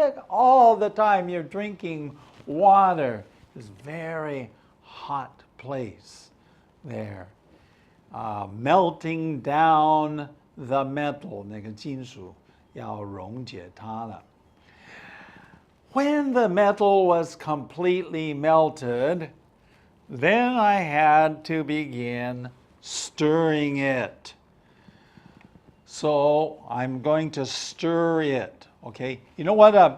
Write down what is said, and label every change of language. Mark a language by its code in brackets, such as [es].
[en] All the time you're drinking water. It's a very hot place there. Melting down the metal, [zh] 那个金属要溶解它了. [en] When the metal was completely melted, then I had to begin stirring it. So I'm going to stir it, okay? You know what?